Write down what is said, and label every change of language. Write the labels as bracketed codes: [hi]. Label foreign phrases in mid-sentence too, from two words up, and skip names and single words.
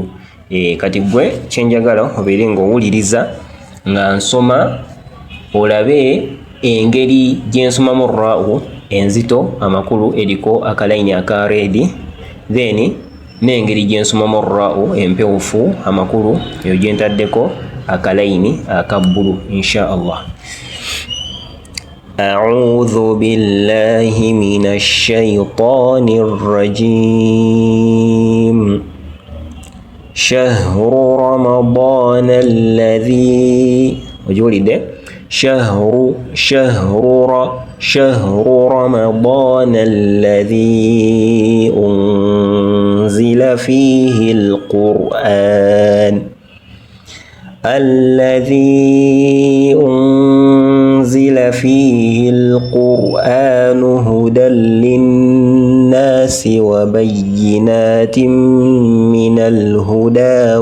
[lg] Kati gwe kyenjagala obeere ng'owuliriza nga nsoma olabe engeri gyensomamu ra'u enzito amakulu eriko akalayini aka red, then n'engeri gyensomamu ra'u empewufu amakulu eyo gyentaddeko akalayini aka bbulu [ar] إن شاء الله. أعوذ بالله من الشيطان الرجيم. شهر رمضان الذي شهر رمضان الذي أنزل فيه القرآن هدى للناس وبينات من الهدى